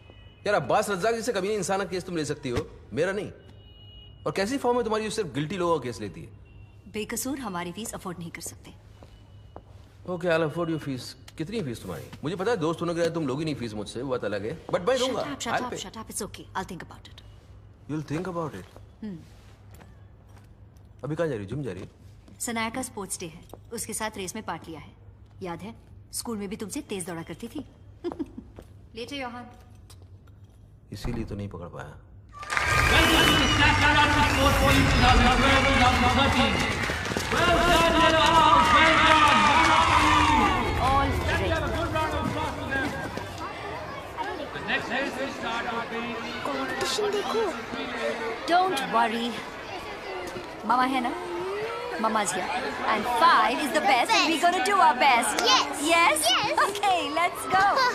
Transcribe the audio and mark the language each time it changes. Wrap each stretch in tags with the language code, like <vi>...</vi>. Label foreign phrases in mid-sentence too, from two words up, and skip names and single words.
<hi>यार अब्बास रज्जाक जैसे कभी नहीं इंसान का केस तुम ले सकती हो, मेरा नहीं। और कैसी फॉर्म है तुम्हारी जो सिर्फ गिल्टी लोगों का केस लेती है? बेकसूर हमारी फीस अफोर्ड नहीं कर सकते।</hi> <en>Okay, I afford your fees.</en> <hi>कितनी फीस तुम्हारी? मुझे पता है दोस्त होने के लिए तुम लोगी नहीं फीस मुझसे, वो बात अलग है, बट मैं दूंगा।</hi> <en>Shut up, it's okay. I'll think about it. You'll think about it.</en> <hi>अभी कहाँ जा रही? जिम जा रही? सनाया का स्पोर्ट्स डे है, उसके साथ रेस में पार्ट लिया है। याद है स्कूल में भी तुमसे तेज दौड़ा करती थी। लेटे योहान। इसीलिए तो नहीं पकड़ पाया।</hi> <en>All</en> <hi>कंपटीशन देखो।</hi> <en>Don't worry. Mama</en> <hi>है ना?</hi> <en>Mama's here. And 5 is the best and we're gonna do our best. Yes. Yes? Yes. Okay, let's go.</en>